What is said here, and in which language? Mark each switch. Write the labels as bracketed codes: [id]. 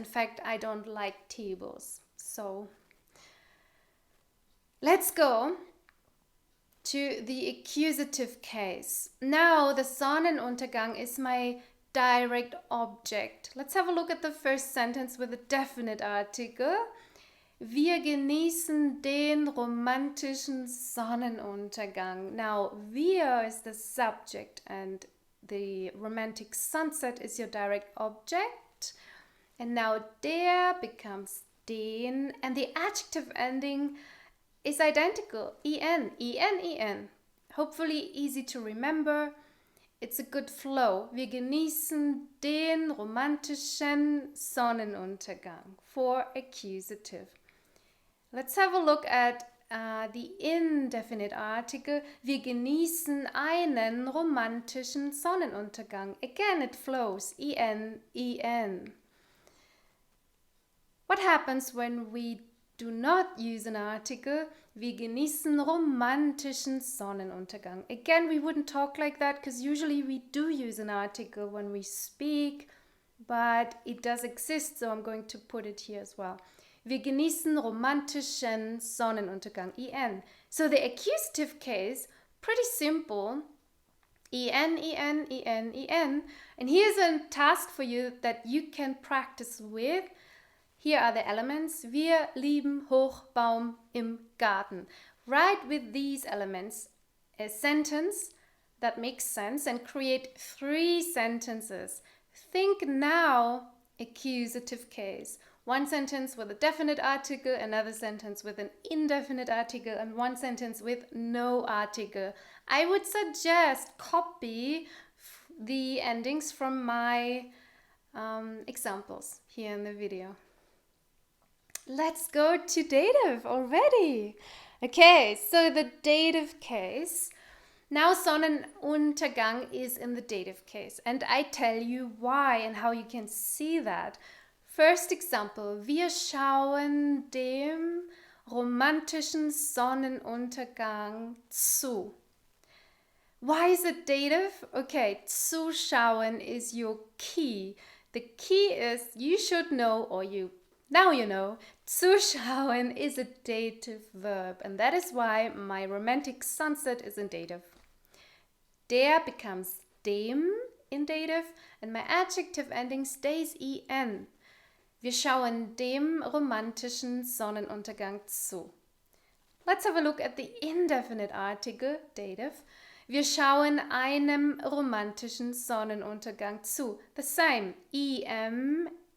[en] In fact, I don't like tables. So let's go to the accusative case. Now the Sonnenuntergang is my direct object. Let's have a look at the first sentence with a definite article. [de] Wir genießen den romantischen Sonnenuntergang. [en] Now, wir is the subject and the romantic sunset is your direct object. And now der becomes den and the adjective ending is identical, en, en, en. Hopefully easy to remember. It's a good flow. [de] Wir genießen den romantischen Sonnenuntergang [en] for accusative. Let's have a look at the indefinite article. [de] Wir genießen einen romantischen Sonnenuntergang. [en] Again, it flows, en, en. What happens when we do not use an article? [de] Wir genießen romantischen Sonnenuntergang. [en] Again, we wouldn't talk like that because usually we do use an article when we speak, but it does exist, so I'm going to put it here as well. [de] Wir genießen romantischen Sonnenuntergang. [en] En. So the accusative case, pretty simple. En, en, en, en. And here's a task for you that you can practice with. Here are the elements. [de] Wir lieben Hochbaum im Garten. [en] Write with these elements a sentence that makes sense and create 3 sentences. Think now accusative case. One sentence with a definite article, another sentence with an indefinite article, and one sentence with no article. I would suggest copy the endings from my examples here in the video. Let's go to dative already. Okay, so the dative case. Now Sonnenuntergang is in the dative case, and I tell you why and how you can see that. First example, [de] wir schauen dem romantischen Sonnenuntergang zu. [en] Why is it dative? Okay, zuschauen is your key. The key is you should know, or now you know, zuschauen is a dative verb, and that is why my romantic sunset is in dative. Der becomes dem in dative, and my adjective ending stays en. [de] Wir schauen dem romantischen Sonnenuntergang zu. [en] Let's have a look at the indefinite article, dative. [de] Wir schauen einem romantischen Sonnenuntergang zu. [en] The same, en.